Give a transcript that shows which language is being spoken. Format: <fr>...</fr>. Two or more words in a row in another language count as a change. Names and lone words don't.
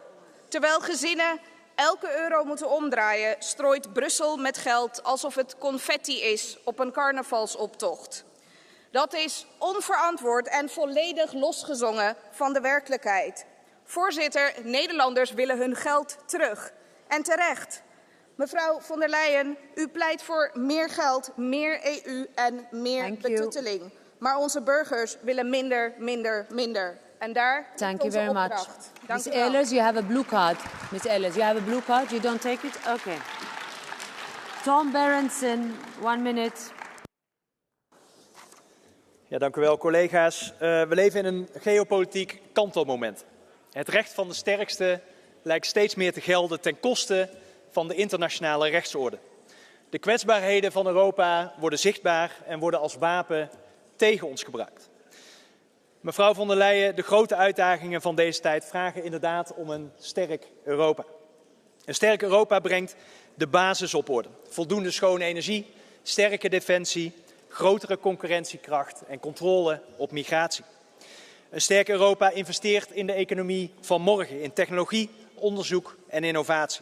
<nl>Terwijl gezinnen elke euro moeten omdraaien, strooit Brussel met geld alsof het confetti is op een carnavalsoptocht. Dat is onverantwoord en volledig losgezongen van de werkelijkheid. Voorzitter, Nederlanders willen hun geld terug. En terecht. Mevrouw von der Leyen, u pleit voor meer geld, meer EU en meer betutteling. Maar onze burgers willen minder, minder, minder. En daar</nl> <en>Thank</en> <nl>ligt</nl> <en>you</en> <nl>onze</nl> <en>very</en> <nl>opdracht.</nl> <en>much.</en> <nl>Dank</nl> <en>Ms.</en> <nl>u wel.</nl> <en>Ehlers, you have a blue card. Ms. Ehlers, you have a blue card. You don't take it? Okay. Tom Berendsen, 1 minute.</en> <nl>Ja, dank u wel, collega's. We leven in een geopolitiek kantelmoment. Het recht van de sterkste lijkt steeds meer te gelden ten koste van de internationale rechtsorde. De kwetsbaarheden van Europa worden zichtbaar en worden als wapen tegen ons gebruikt. Mevrouw von der Leyen, de grote uitdagingen van deze tijd vragen inderdaad om een sterk Europa. Een sterk Europa brengt de basis op orde. Voldoende schone energie, sterke defensie, grotere concurrentiekracht en controle op migratie. Een sterk Europa investeert in de economie van morgen, in technologie, onderzoek en innovatie.</nl>